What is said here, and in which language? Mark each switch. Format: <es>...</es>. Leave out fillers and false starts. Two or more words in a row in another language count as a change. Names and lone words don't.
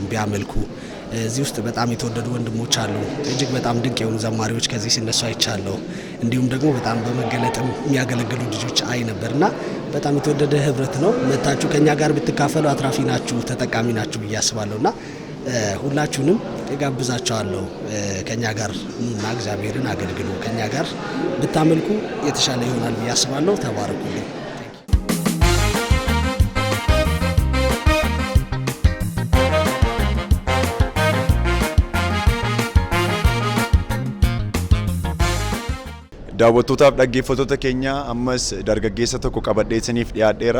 <am>ቢያመልኩ እዚህ ውስጥ በጣም የተወደዱ ወንድሞች አሉ። እጅግ በጣም ድንቅ የሆኑ ዘማሪዎች ከዚህ ሲነሱ አይቻለሁ። እንዲሁም ደግሞ በጣም በመገለጥም የሚያገለግሉ ልጆች አይ ነበርና በጣም የተወደደ ህብረት ነው። መታችሁ ከኛ ጋር ብትካፈሉ አትራፊ ናችሁ፣ ተጠቃሚ ናችሁ ብዬ አስባለሁና ሁላችሁንም እጋብዛችኋለሁ። ከኛ ጋር ኑና እግዚአብሔርን አገልግሉ። ከኛ ጋር ብታመልኩ የተሻለ ይሆናል ብዬ አስባለሁ። ተባረኩልኝ።</am> <om>daawwattootaaf dhaggeeffattoota keenya ammas dargaggeessa tokko qabadhee isiniif dhiyaadheera.</om>